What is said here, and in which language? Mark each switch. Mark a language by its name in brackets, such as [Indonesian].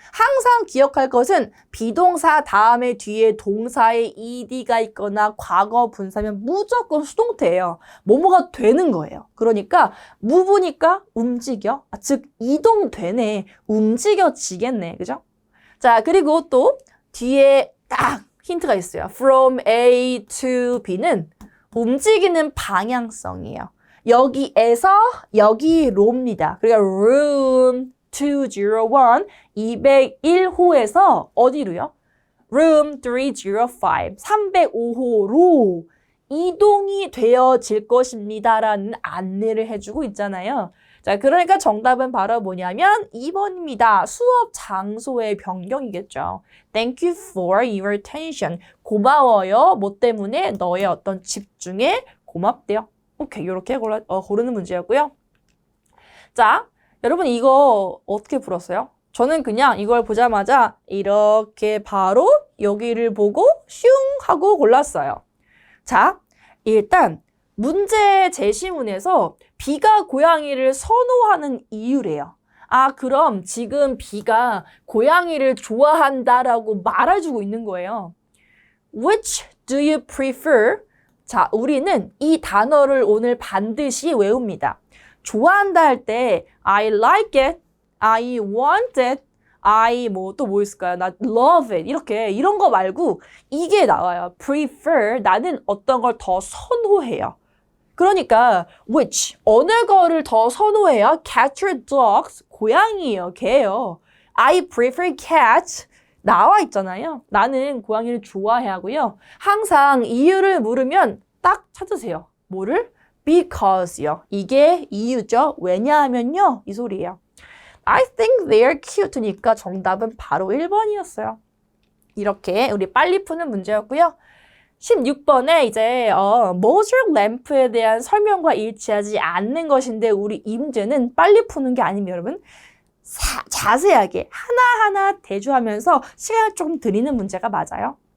[Korean] 항상 기억할 것은 비동사 다음에 뒤에 동사에 ed가 있거나 과거 분사면 무조건 수동태예요. 뭐뭐가 되는 거예요. 그러니까 move니까 움직여. 즉 이동되네. 움직여지겠네. 그죠? 자, 그리고 또 뒤에 딱 힌트가 있어요. From A to B는 움직이는 방향성이에요. 여기에서 여기로입니다. 그러니까 room 201, 201호에서 어디로요? room 305, 305호로 이동이 되어질 것입니다라는 안내를 해주고 있잖아요. 자, 그러니까 정답은 바로 뭐냐면 2번입니다. 수업 장소의 변경이겠죠. [English] Thank you for your attention. [Korean] 고마워요. 뭐 때문에? 너의 어떤 집중에 고맙대요. 오케이, 이렇게 고르는 문제였고요. 자, 여러분 이거 어떻게 풀었어요? 저는 그냥 이걸 보자마자 이렇게 바로 여기를 보고 슝 하고 골랐어요. 자, 일단 문제 제시문에서 B가 고양이를 선호하는 이유래요. 아, 그럼 지금 B가 고양이를 좋아한다라고 말해주고 있는 거예요. [English] Which do you prefer? [Korean] 자, 우리는 이 단어를 오늘 반드시 외웁니다. [English] 좋아한다 할 때 I like it, I want it, I 또 뭐 있을까요? [Korean] 나 love it 이런 거 말고 이게 나와요. prefer 나는 어떤 걸 더 선호해요. 그러니까 which 어느 거를 더 선호해요? [English] cat or dogs [Korean] 고양이요, 개요. [English] I prefer cat 나와 있잖아요. [Korean] 나는 고양이를 좋아해 하고요. 항상 이유를 물으면 딱 찾으세요. 뭐를? Because요. 이게 이유죠. 왜냐하면요. 이 소리예요. [English] I think they're cute니까 정답은 바로 1번이었어요. [Korean] 이렇게 우리 빨리 푸는 문제였고요. 16번에 이제 모듈 램프에 대한 설명과 일치하지 않는 것인데 우리 이 문제는 빨리 푸는 게 아니면 여러분 자세하게 하나하나 대조하면서 시간을 조금 드리는 문제가 맞아요.